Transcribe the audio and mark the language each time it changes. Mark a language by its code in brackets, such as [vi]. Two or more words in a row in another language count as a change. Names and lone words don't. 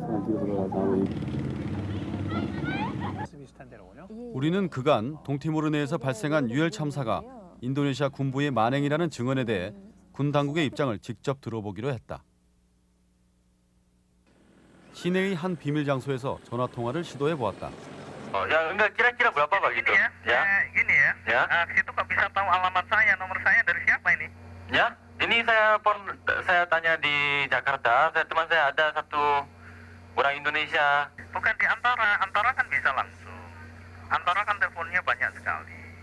[ko] 우리는 그간 동티모르 내에서 발생한 유혈 참사가 인도네시아 군부의 만행이라는 증언에 대해 군 당국의 입장을 직접 들어보기로 했다. 시내의 한 비밀 장소에서 전화 통화를 시도해 보았다. [id] Ya enggak kira-kira berapa Pak gitu? Ya. Gini ya. Ya. Situ kok bisa tahu alamat saya, nomor saya dari siapa ini? Ya. Ini saya tanya di Jakarta, teman saya ada satu orang Indonesia. Bukan di antara kan bisa langsung. Antara kan teleponnya banyak sekali.